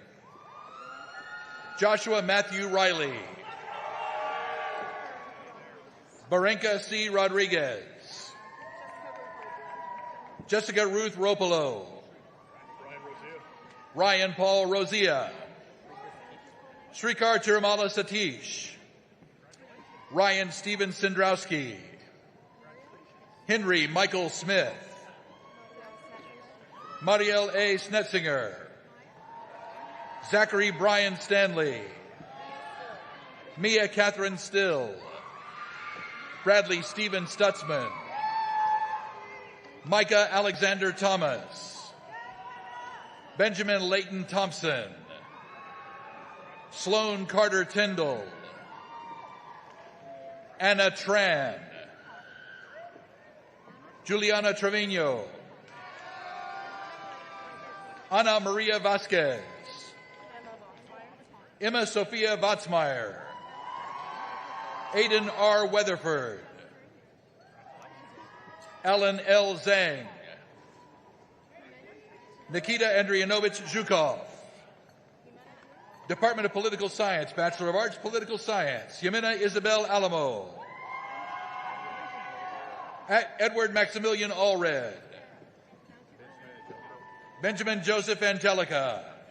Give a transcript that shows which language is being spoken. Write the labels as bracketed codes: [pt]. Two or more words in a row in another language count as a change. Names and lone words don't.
[en] Joshua Matthew Riley. Barenka C. Rodriguez. Jessica Ruth Ropolo. Ryan Paul Rosia. Srikar Tirumala Satish. Ryan Stephen Sindrowski. Henry Michael Smith. Mariel A. Snetzinger. Zachary Brian Stanley. Mia Catherine Still. Bradley Stephen Stutzman. Micah Alexander Thomas. Benjamin Leighton Thompson. Sloan Carter Tyndall. Anna Tran. Juliana Trevino. Ana Maria Vasquez. Emma Sophia Vatsmeyer. Aidan R. Weatherford. Alan L. Zhang. Nikita Andrianovich Zhukov. Department of Political Science, Bachelor of Arts, Political Science, Yamina Isabel Alamo. Edward Maximilian Allred. Benjamin Joseph Angelica.